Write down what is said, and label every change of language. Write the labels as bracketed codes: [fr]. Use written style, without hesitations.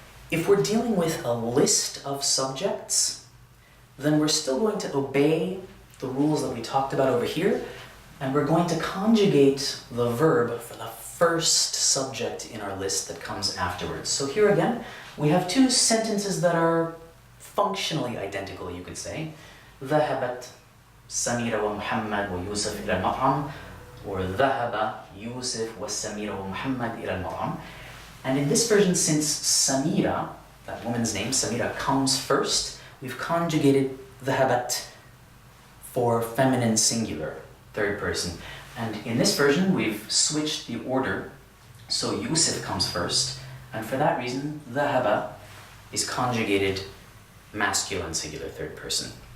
[en] If we're dealing with a list of subjects, then we're still going to obey the rules that we talked about over here, and we're going to conjugate the verb for the first subject in our list that comes afterwards. So here again, we have two sentences that are functionally identical, you could say. [ar] ذهبت سميرة ومحمد ويوسف إلى المطعم, [en] or [ar] ذهب يوسف وسميرة ومحمد إلى المطعم. [en] And in this version, since Samira, that woman's name, Samira, comes first, we've conjugated ذهبت for feminine singular, third person. And in this version, we've switched the order, so Yusuf comes first, and for that reason, ذهب is conjugated masculine singular, third person.